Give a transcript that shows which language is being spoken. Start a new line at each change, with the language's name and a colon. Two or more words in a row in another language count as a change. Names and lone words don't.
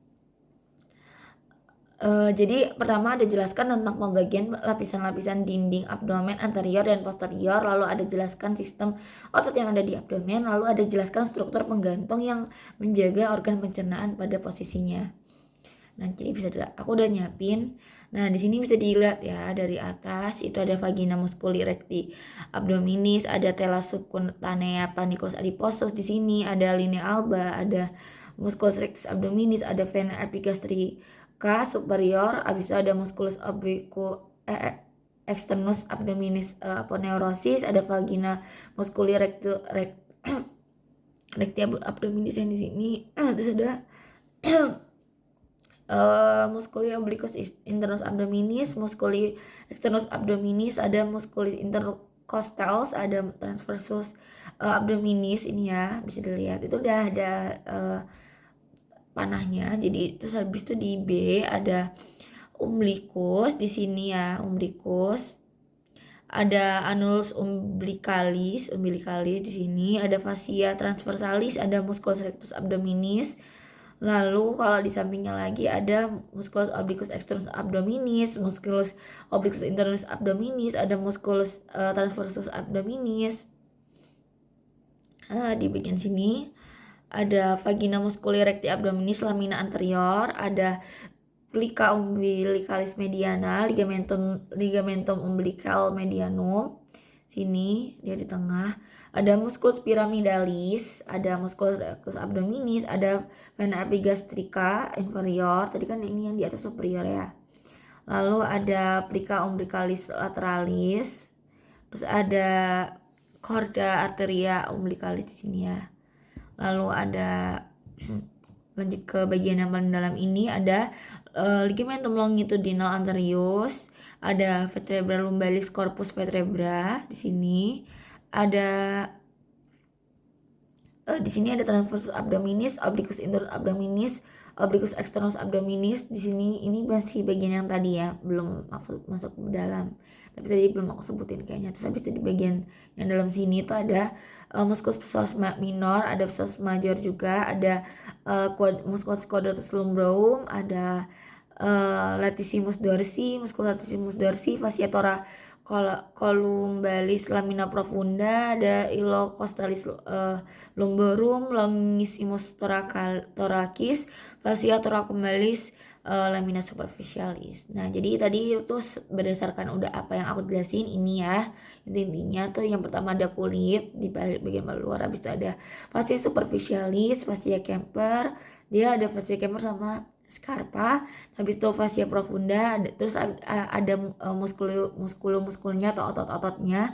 Indonesian: Jadi pertama ada jelaskan tentang pembagian lapisan-lapisan dinding abdomen anterior dan posterior, lalu ada jelaskan sistem otot yang ada di abdomen, lalu ada jelaskan struktur penggantung yang menjaga organ pencernaan pada posisinya. Nah, jadi aku udah nyiapin. Nah, di sini bisa dilihat ya dari atas itu ada
Latin: vagina musculi recti abdominis,
Indonesian: ada
Latin: thallus subcutanea panicus adiposus
Indonesian: di sini, ada
Latin: linea alba,
Indonesian: ada
Latin: musculus rectus abdominis,
Indonesian: ada
Latin: vena epigastrica superior,
Indonesian: habis itu ada musculus
Latin: externus abdominis aponeurosis, ada vagina musculi recti abdominis
Indonesian: yang di sini, terus ada
Latin: musculi obliquus internus abdominis, musculi externus abdominis,
Indonesian: ada
Latin: musculi intercostals,
Indonesian: ada
Latin: transversus abdominis
Indonesian: ini ya bisa dilihat itu udah ada panahnya. Jadi terus habis itu di B ada umbilicus di sini ya, umbilicus.
Latin: Ada annulus umbilicalis
Indonesian: di sini,
Latin: ada fascia transversalis, ada musculus rectus abdominis.
Indonesian: Lalu kalau di sampingnya lagi ada
Latin: musculus obliquus externus abdominis, musculus obliquus internus abdominis, ada musculus transversus abdominis.
Indonesian: Di bagian sini ada
Latin: vagina musculi recti abdominis lamina anterior, ada plica umbilicalis mediana, ligamentum umbilical medianum. Sini dia di tengah. Ada musculus pyramidalis, ada musculus rectus abdominis, ada vena epigastrica inferior.
Indonesian: Tadi kan ini yang di atas superior ya. Lalu ada
Latin: plica umbilicalis lateralis.
Indonesian: Terus ada
Latin: chorda arteria umbilicalis
Indonesian: di sini ya. Lalu ada lanjut ke bagian yang paling dalam ini ada
Latin: ligamentum longitudinal anterius,
Indonesian: ada
Latin: vertebra lumbalis corpus vertebra
Indonesian: di sini, ada di sini ada
Latin: transversus abdominis, obliquus internus abdominis, obliquus externus abdominis.
Indonesian: Di sini ini masih bagian yang tadi ya, belum masuk ke dalam. Tapi tadi belum aku sebutin kayaknya. Terus habis itu di bagian yang dalam sini itu ada
Latin: musculus psoas minor, ada psoas major juga, ada musculus quadratus lumborum, ada latissimus dorsi, musculus latissimus dorsi, fascia columbalis lamina profunda, ada ilocostalis lumborum, longissimus thoracis, fascia thoracomalis, lamina superficialis.
Indonesian: Nah, jadi tadi itu berdasarkan udah apa yang aku jelasin ini ya. Intinya tuh yang pertama ada kulit di bagian luar, habis itu ada
Latin: fascia superficialis,
Indonesian: fascia Kemper, dia ada fascia Kemper sama scarpa, habis itu
Latin: fascia profunda,
Indonesian: terus ada muskulnya atau otot-ototnya.